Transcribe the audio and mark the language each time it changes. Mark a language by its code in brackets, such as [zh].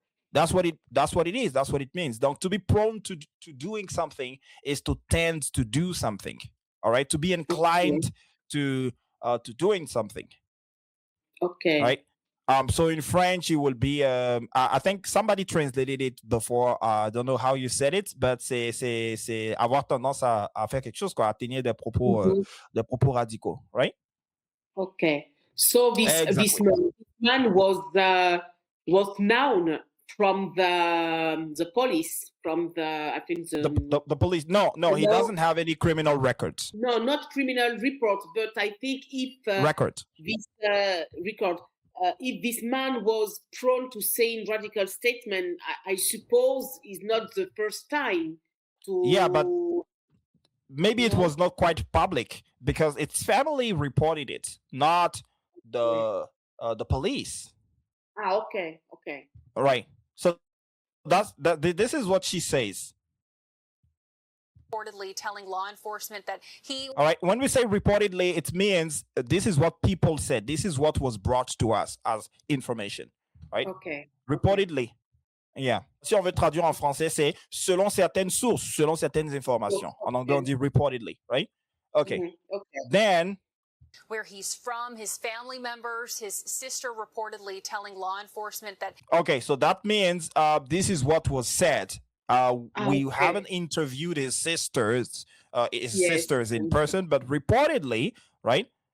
[en] That's what it is. That's what it means. Donc, to be prone to doing something is to tend to do something. All right, to be inclined to doing something. Okay. Right. So in French, it will be. I think somebody translated it before. I don't know how you said it, but [fr] c'est avoir tendance à faire quelque chose, quoi, à tenir des propos radicaux, right? [en] Okay. So this man was known from the police, from I think the police. No, he doesn't have any criminal records. No, not criminal report, but I think if record. This record. If this man was prone to saying radical statement, I suppose is not the first time to... Yeah, but maybe it was not quite public because its family reported it, not the police. Okay. Right. So this is what she says. Reportedly telling law enforcement that he. All right. When we say reportedly, it means this is what people said. This is what was brought to us as information. Right? Okay. Reportedly. Yeah. [fr] Si on veut traduire en français, c'est selon certaines sources, selon certaines informations. En anglais, on dit reportedly, [en] right? Okay. Okay. Then. Where he's from, his family members, his sister reportedly telling law enforcement that. Okay, so that means this is what was said. We haven't interviewed his sisters in person, but reportedly, right?